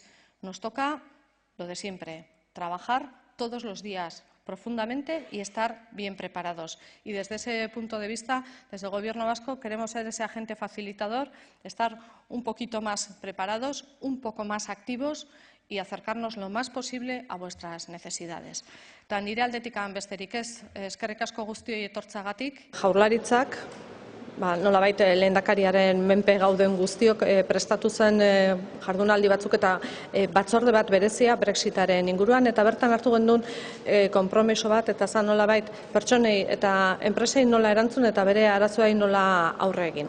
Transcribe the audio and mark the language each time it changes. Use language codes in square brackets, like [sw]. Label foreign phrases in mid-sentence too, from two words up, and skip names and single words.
[es] Nos toca lo de siempre, trabajar todos los días profundamente y estar bien preparados. Y desde ese punto de vista, desde el Gobierno vasco, queremos ser ese agente facilitador, estar un poquito más preparados, un poco más activos y acercarnos lo más posible a vuestras necesidades. [eu] Eta nire aldetik besterik ez, eskerrik asko guztioi etortzagatik. Jaurlaritzak nolabait lehendakariaren menpe gauden guztiok prestatu zen jardunaldi batzuk eta batzorde bat berezia Brexitaren inguruan, eta bertan hartu gendun konpromiso bat, eta zan nolabait pertsonei eta enpresei nola erantzun eta bere arazoei nola aurre egin.